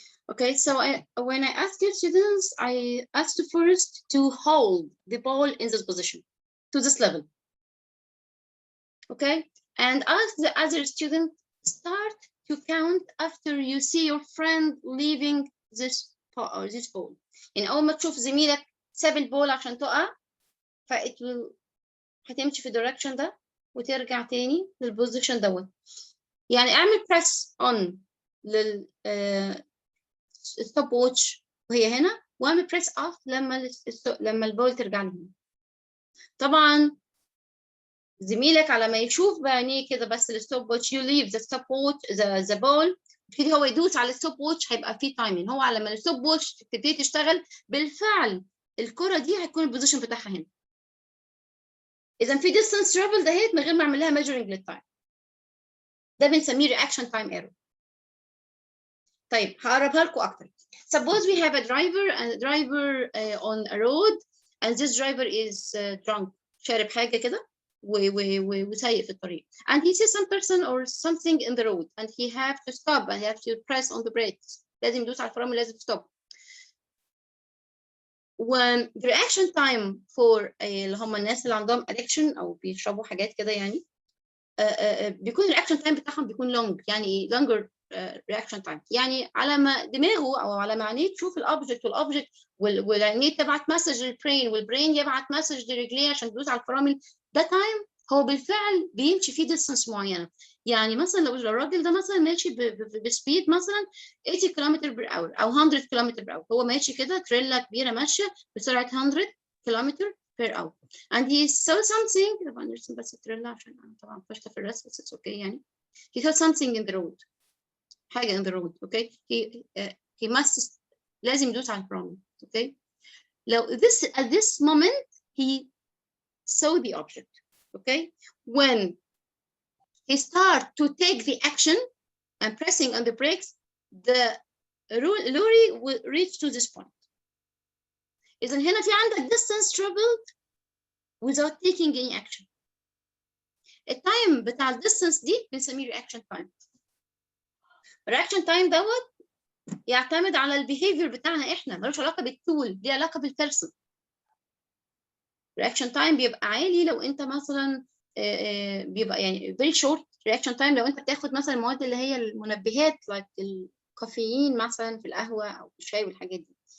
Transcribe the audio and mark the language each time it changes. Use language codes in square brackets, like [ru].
[en] Okay, so when I asked your students, I asked first to hold the ball in this position, to this level. Okay, and ask the other student, start to count after you see your friend leaving this ball. [ar] يعني أول ما تشوف زميلك ساب البول عشان تقع، هتمشي في الدايركشن ده وترجع تاني للبوزيشن دوت. يعني اعمل press on لل ستوب واتش وهي هنا واعمل بريس اوف لما البول ترجع لي. طبعا زميلك على ما يشوف بعينيه كده بس الستوب واتش [en] you leave the stop watch the ball [ar] يبتدي هو يدوس على الستوب واتش هيبقى فيه تايمين. هو على ما الستوب واتش تبتدي تشتغل بالفعل الكرة دي هتكون البوزيشن بتاعها هنا. اذا في distance travel دهيت من غير ما اعمل لها measuring للتايم. ده بنسميه reaction time error. طيب هقربها لكم اكتر. [en] Suppose we have a driver on a road and this driver is drunk. [ar] شارب حاجة كده وسايق في الطريق. [en] And he sees some person or something in the road and he have to stop and he have to press on the brakes. [ar] لازم يدوس على الفرامل لازم stop. [en] When the reaction time for [ar] اللي هم الناس اللي عندهم addiction أو بيشربوا حاجات كده يعني بيكون الreaction time بتاعهم بيكون long يعني [en] longer reaction time. [ar] يعني على ما دماغه او على ما عينيه تشوف الاوبجكت والعينيه تبعت مسج للبرين والبرين يبعت مسج لرجليه عشان تدوس على الفرامل. ده تايم هو بالفعل بيمشي فيه ديستانس معينه. يعني مثلا لو الراجل ده مثلا ماشي بسبيد مثلا 80 كيلومتر بر اور او 100 كيلومتر بر اور. هو ماشي كده تريلا كبيره ماشيه بسرعه 100 كيلومتر per hour. [en] And he saw something. [ar] طبعا نرسم بس التريلا عشان أنا طبعا فاشلة في الرسم بس [en] it's okay [ar] يعني. [en] He saw something in the road. حاجة in the road. Okay. He must [ar] لازم يدوس على البرومبت. [en] Okay. لو at this moment he saw the object. Okay. When he start to take the action and pressing on the brakes, the lorry will reach to this point. [ar] إذا هنا في عندك distance traveled without taking any action. التايم بتاع الديستانس دي بنسميه reaction time. reaction time دوت يعتمد على البيهيفير بتاعنا احنا، ملوش علاقة بالتول، ليه علاقة بالبيرسون. reaction time بيبقى عالي لو انت مثلا بيبقى يعني [en] very short reaction time [ar] لو انت بتاخد مثلا المواد اللي هي المنبهات like الكافيين مثلا في القهوة او في الشاي والحاجات دي.